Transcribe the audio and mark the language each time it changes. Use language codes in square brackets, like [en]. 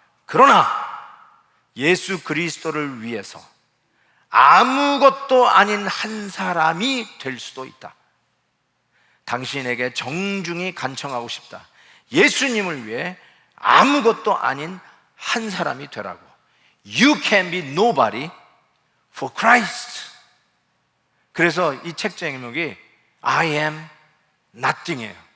[ko] 그러나 예수 그리스도를 위해서 아무것도 아닌 한 사람이 될 수도 있다. 당신에게 정중히 간청하고 싶다. 예수님을 위해 아무것도 아닌 한 사람이 되라고. [en] You can be nobody for Christ. [ko] 그래서 이 책 제목이 I am nothing이에요.